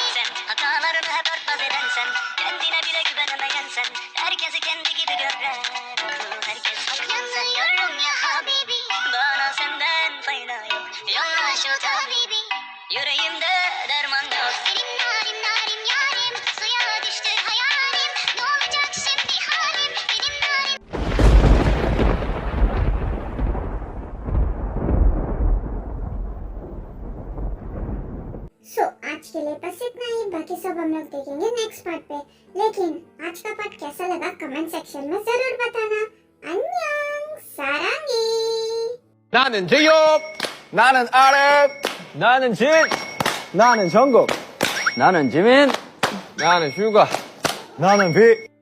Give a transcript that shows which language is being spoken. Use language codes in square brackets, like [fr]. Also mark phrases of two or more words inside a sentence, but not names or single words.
[tr] Sen hatalarını hep örtbas edensen, kendine bile güvenemeyensen, herkesi kendi gibi gören, herkes haklıysa. Yanıyorum ya habibi, bana senden fayda yok. Yolla şu tabibi, yüreğimde derman yok. Senin narin narin yarim, suya düştü hayalim. Ne olacak şimdi halim, benim narin. [hi] सो आज के लिए बस इतना ही, बाकी सब हम लोग देखेंगे [en] next part [hi] पे। लेकिन आज का पार्ट कैसा लगा [en] comment section [hi] में जरूर बताना। [ko] 안녕 사랑해। 나는 제이홉, 나는 아랩, 나는 진, 나는 정국, 나는 지민. 나는 슈가, 나는 비.